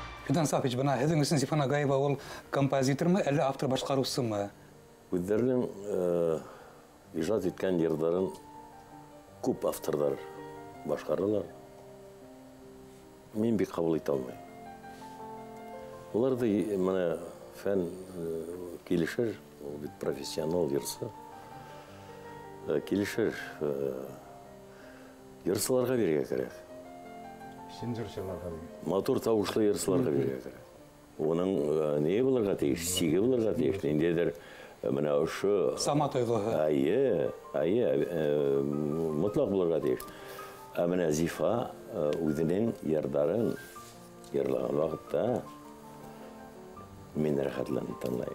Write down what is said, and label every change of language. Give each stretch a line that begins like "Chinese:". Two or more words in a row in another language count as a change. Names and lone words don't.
Bashkir: Фидан Сафич, бана һеҙҙең өсөн Зифа Нагаева ул композитормы, әллә автор башҡарыусымы? Үҙҙәренең ижад иткән йырҙарын күп авторҙар башҡаралар. Мин бик ҡабул итә алмайым. Уларҙы мына фән килешер, ул бит профессионал йырсы. Килешер, йырсыларға бирергә кәрәк. Матур тауышлы йырсыларға бирергә кәрәк. Оның не булырға тейеш, сиге булырға тейеш, ниндәйҙер мына ошо Сама тойғыһы. Мотлаҡ булырға тейеш. Ә мына Зифа үҙенең йырҙарын йырлаған ваҡытта мин рәхәтләнеп тыңлайым.